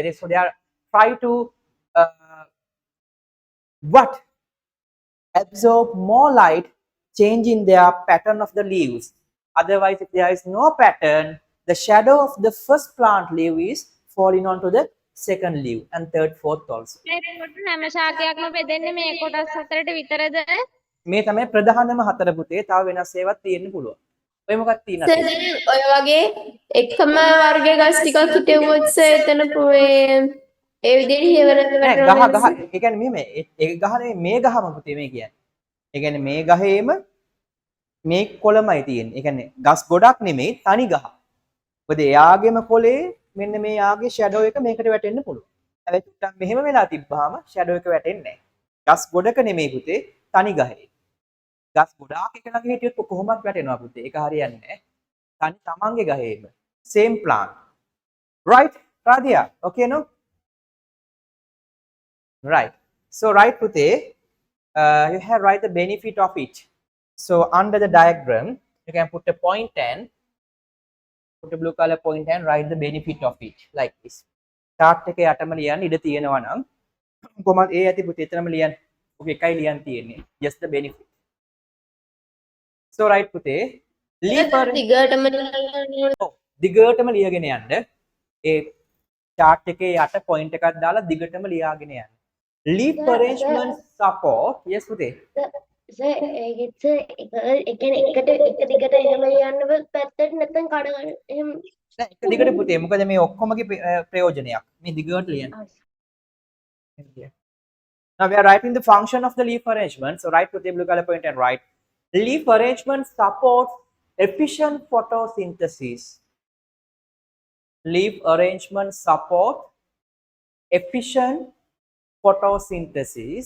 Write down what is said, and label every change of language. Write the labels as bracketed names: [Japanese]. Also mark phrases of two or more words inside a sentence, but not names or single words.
[English] So they are try to absorb more light, changing their pattern of the leaves. Otherwise, if there is no pattern, the shadow of the first plant leaf is falling onto the second leaf and third, fourth also. [Sinhala] හැම ශාකයක්ම බෙදෙන්නේ මේ කොටස් හතරට විතරද? මේ තමයි ප්‍රධානම හතර පුතේ. තව වෙනස් ඒවාත් තියෙන්න පුළුවන්. ඔය මොකක්ද තියෙනවද? ඔය වගේ එකම වර්ගයේ ගස් ටිකක් හිටෙව්වොත් එතන ඒ විදිහට හේවරද නෑ ගහ ඒ කියන්නේ මේ ඒක ගහ නෙමෙයි මේ ගහම පුතේ මේ කියන්නේ. ඒ කියන්නේ මේ ගහේම මේ කොළමයි තියෙන්නේ. ඒ කියන්නේ ගස් ගොඩක් නෙමෙයි තනි ගහ. මොකද එයාගේම කොළේ මෙන්න මේ යාගේ ෂැඩෝ එක මේකට වැටෙන්න පුළුවන්. හැබැයි චුට්ටක් මෙහෙම වෙලා තිබ්බාම ෂැඩෝ එක වැටෙන්නේ නැහැ. ගස් ගොඩක නෙමෙයි පුතේ තනි ගහේ. ගස් ගොඩාක් එක ළඟ හිටියොත් කොහොමවත් වැටෙනවා පුතේ. ඒක හරියන්නේ නැහැ. තනි තමන්ගේ ගහේම. [English] same plant. right? Radhya, okay no? right. So right Pute, you have write the benefit of it. So under the diagram, you can put a point and put a blue color point and write the benefit of it like this. [Sinhala] Chart එකේ යටම ලියන්න ඉඩ තියෙනවා නම් කොහොමද ඒ ඇති පුතේ එතනම ලියන්න. ඔක එකයි ලියන්න තියෙන්නේ. [English] Just the benefit. So right පුතේ leaf [Sinhala] දිගටම ලියන්න. දිගටම ලියගෙන යන්න. ඒ chart එකේ යට point එකක් දාලා දිගටම ලියාගෙන යන්න. [English] Leaf arrangement support. Yes පුතේ. [Sinhala] සර් ඒකෙත් ඒ කියන්නේ එක දිගට එහෙම යන්න පැත්තට නැත්නම් කඩ ගන්න එහෙම නෑ එක දිගට පුතේ මොකද මේ ඔක්කොමගේ ප්‍රයෝජනයක්. මේ දිගට ලියන්න. [English] Now we are writing the function of the leaf arrangement. So write with the blue color point and write leaf arrangement supports efficient photosynthesis. Leaf arrangement support efficient photosynthesis.